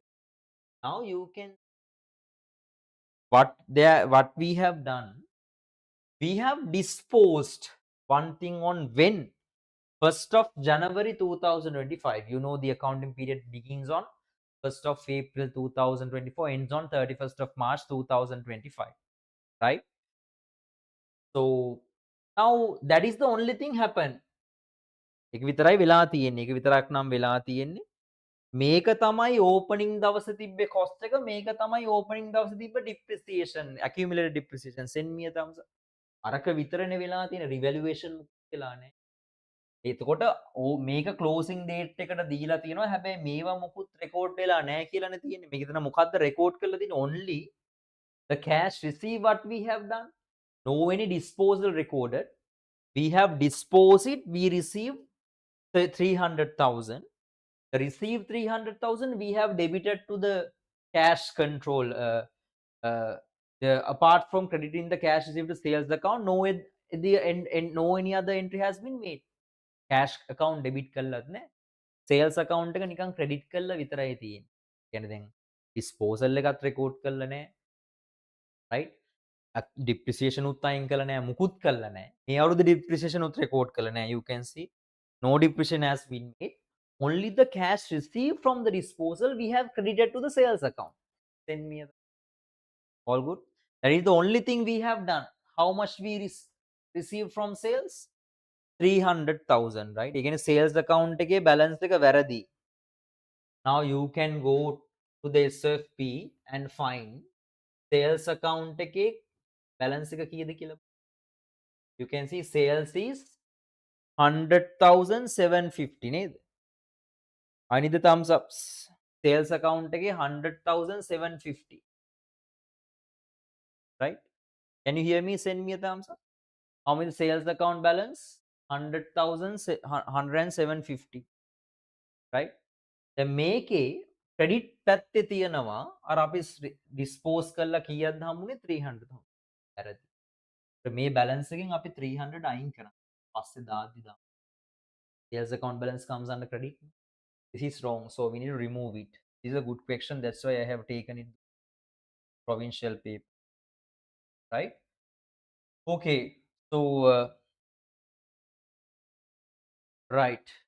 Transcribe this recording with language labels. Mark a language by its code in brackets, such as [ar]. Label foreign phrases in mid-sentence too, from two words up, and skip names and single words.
[en] Now you can what we have done, we have disposed one thing on when 1st of January 2025. You know the accounting period begins on 1st of April 2024, ends on 31st of March 2025, right? So now that is the only thing happened. [si] එක විතරයි වෙලා තියෙන්නේ. එක විතරක් නම් වෙලා තියෙන්නේ. මේක තමයි ඕපනින් දවසේ තිබ්බේ cost එක. මේක තමයි ඕපනින් දවසේ තිබ්බ [en] depreciation, accumulated depreciation. Send me a thumbs up. [si] අරක විතරනේ වෙලා තියෙන්නේ. revaluation වෙලා නැහැ. එතකොට මේක closing date එකට දීලා තියෙනවා. හැබැයි මේවා මොකුත් record වෙලා නැහැ කියලානේ තියෙන්නේ. මේක එතන මොකද්ද record කරලා තියෙන්නේ? [en] Only the cash received what we have done. No any disposal recorded. We have disposed it. We received 300,000. Received 300,000. We have debited to the cash control. Apart from crediting the cash received to sales account, no any other entry has been made. Cash account debit [si] කළත් නෑ. [en] Sales account [si] එක නිකන් credit කළා විතරයි තියෙන්නේ. කියන්නේ දැන් disposal එකත් record කළා නෑ. Right? Depreciation උත් අයින් කළා නෑ. මුකුත් කළා නෑ. මේ අවුරුදු depreciation උත් record කළා නෑ. [en] You can see no depreciation has been made. Only the cash received from the disposal we have credited to the sales account. Send me all good. That is the only thing we have done. How much we received from sales? 300,000, right? You can sales account [si] එකේ balance එක වැරදි. [en] Now you can go to the SFP and find sales account [si] එකේ balance එක කීයද කියලා. [en] You can see sales is 100,750 නේද? I need the thumbs ups. Sales account එකේ 100,750. Right? Can you hear me? Send me a thumbs up. How many sales account balance? 100,750. Right? [si] දැන් මේකේ ක්‍රෙඩිට් පැත්තේ තියෙනවා අර අපි ඩිස්පෝස් කළා කීයක්ද හම්බුනේ 300. වැරදි. මේ බැලන්ස් එකෙන් අපි 300 අයින් කරනවා. පස්සේ දාද්දි දාමු. [en] Sales account balance comes under credit. This is wrong, so we need to remove it. This is a good question. That's why I have taken it provincial paper. Right? Okay. So right.